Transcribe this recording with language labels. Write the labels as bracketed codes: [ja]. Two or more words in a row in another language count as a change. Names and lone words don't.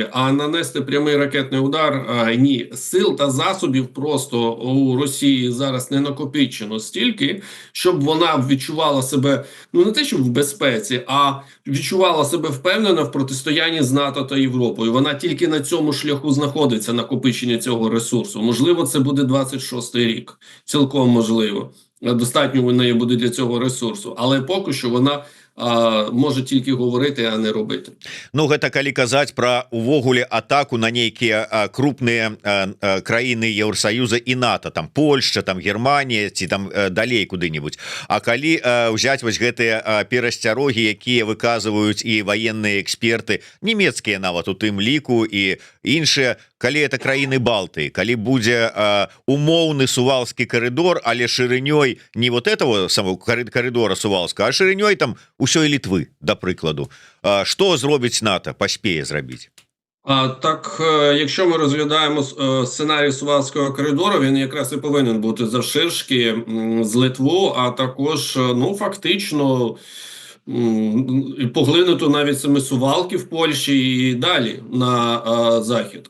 [uk] А нанести прямий ракетний удар ні. Сил та засобів просто у Росії зараз не накопичено стільки, щоб вона відчувала себе, ну не те, що в безпеці, а відчувала себе впевнено в протистоянні з НАТО та Європою. Вона тільки на цьому шляху знаходиться, накопичення цього ресурсу. Можливо, це буде 26-й рік. Цілком можливо. Достатньо у неї буде для цього ресурсу. Але поки що вона може тільки говорити, а не робити. [be] Ну гэта калі казаць пра увогуле атаку на нейкія крупныя краіны Еўросаюза і НАТО, там Польшча, там Германія ці там далей куды-нибудь. А калі ўзяць вось гэтыя перасцярогі, якія выказваюць і ваенныя эксперты, нямецкія нават у тым ліку і іншыя, калі это краіны Балтыі, калі будзе умоўны сувалскі карыдор, але шырынёй не [ru] вот этого самого [be] карыдора сувалска, а шырынёй там усё і Літвы, да прыкладу. Што зробіць НАТО, паспее зрабіць? [uk] Так, якщо ми розглядаємо сценарій Сувалського коридору, він якраз і повинен бути завширшки з Литву, а також, ну, фактично, поглинути навіть саме Сувалки в Польщі і далі на захід.